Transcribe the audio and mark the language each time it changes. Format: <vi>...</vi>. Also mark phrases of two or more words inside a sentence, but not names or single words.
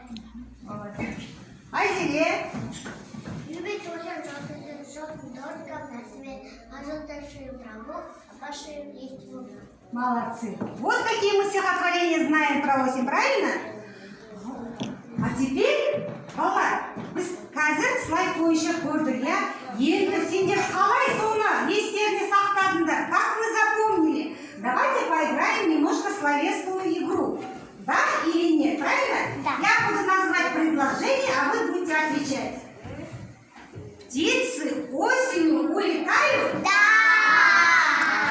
<ru>Молодец. Айзере. Любит осень желтым дождиком на свет, а желтовшую траву, а пошию листву. Молодцы. Вот какие мы стихотворения знаем про осень, правильно? А теперь,</ru> <kk>бала, біз қазір слайд бойынша көрдік, иә? Енді сендер қалай соны естеріне сақтадыңдар?</kk> <ru>Как вы запомнили? Давайте поиграем немножко словесную игру. Да или нет, правильно? Да. Я буду называть предложение, а вы будете отвечать. Птицы осенью улетают? Да!</ru>